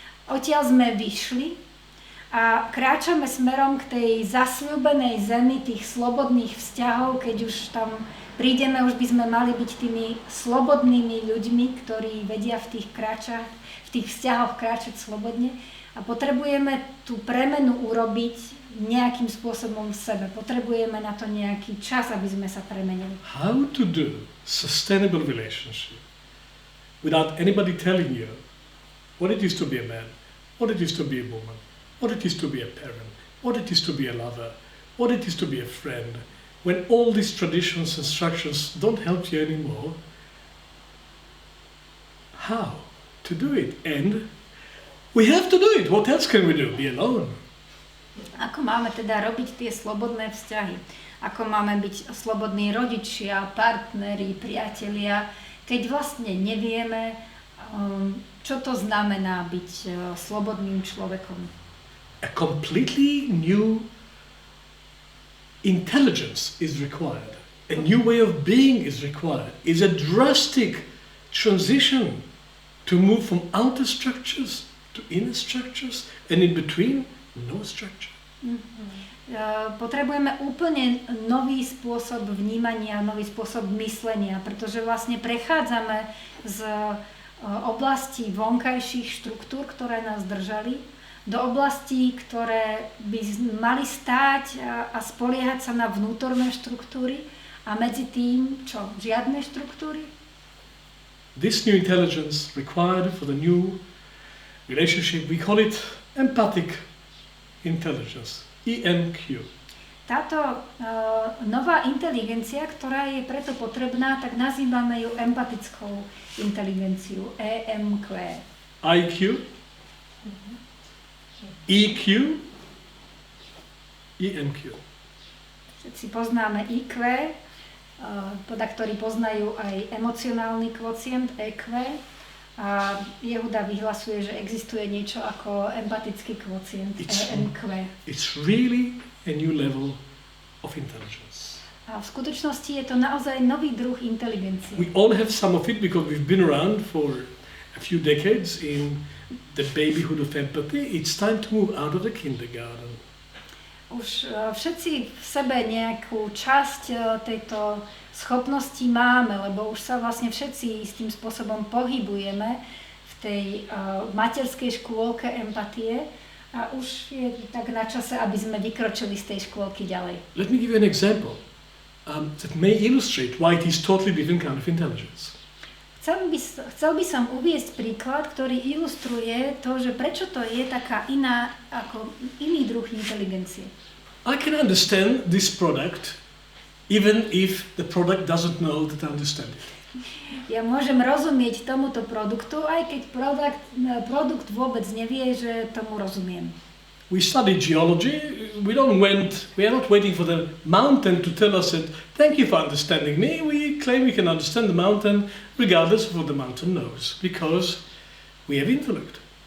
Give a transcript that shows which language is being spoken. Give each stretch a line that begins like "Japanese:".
Slovak: Odtiaľ sme vyšli a kráčame smerom k tej zasľúbenej zemi tých slobodných vzťahov, keď už tam prídeme, už by sme mali byť tými slobodnými ľuďmi, ktorí vedia v tých vzťahoch kráčať slobodne. A potrebujeme tú premenu urobiť nejakým spôsobom v sebe. Potrebujeme na to nejaký čas, aby sme sa premenili.
English: How to do sustainable relationship without anybody telling you what it is to be a man, what it is to be a woman, what it is to be a parent, what it is to be a lover, what it is to be a friend. When all these traditions and structures don't help you anymore, how to do it? And we have to do it. What else can we do? Be alone.
Slovak: Ako máme teda robiť tie slobodné vzťahy? Ako máme byť slobodní rodičia, partneri, priatelia, keď vlastne nevieme, čo to znamená byť slobodným človekom?
English: A completely new intelligence is required. A new way of being is required. It's a drastic transition to move from outer structures to inner structures, and in between, no structure.
Slovak: Potrebujeme úplne nový spôsob vnímania, nový spôsob myslenia, pretože vlastne prechádzame z oblastí vonkajších štruktúr, ktoré nás držali, do oblastí, ktoré by mali stáť a spoliehať sa na vnútorné štruktúry, a medzi tým, čo? Žiadne štruktúry?
English: This new intelligence required for the new relationship, we call it empathic intelligence, EMQ.
Slovak: Táto nová inteligencia, ktorá je preto potrebná, tak nazývame ju empatickou inteligenciu, EMQ. IQ, EQ, EMQ. Všetci poznáme IQ, podľa ktorý poznajú aj emocionálny kvocient EQ. A Yehuda vyhlasuje, že existuje niečo ako empatický kvocient EMQ.
English: It's really a new level of intelligence.
Slovak: A v skutočnosti je to naozaj nový druh inteligencie.
English: We all have some of it because we've been around for a few decades in the babyhood of empathy. It's time to move out of the kindergarten.
Slovak: Už všetci v sebe nejakú časť tejto schopnosti máme, lebo už sa vlastne všetci s tým spôsobom pohybujeme v tej materskej škôlke empatie a už je tak na čase, aby sme vykročili z tej škôlky ďalej.
English: Let me give you an example that may illustrate why it is totally different kind of intelligence.
Slovak: Chcel by som uviesť príklad, ktorý ilustruje to, že prečo to je taká iná, ako iný druh inteligencie.
English: I can understand this product even if the product doesn't know that I understand it.
Slovak: Ja môžem rozumieť tomuto produktu, aj keď produkt vôbec nevie, že tomu rozumiem.
English: We study geology. We are not waiting for the mountain to tell us that, thank you for understanding me. We claim we can understand the mountain regardless of what the mountain knows, because we have intellect.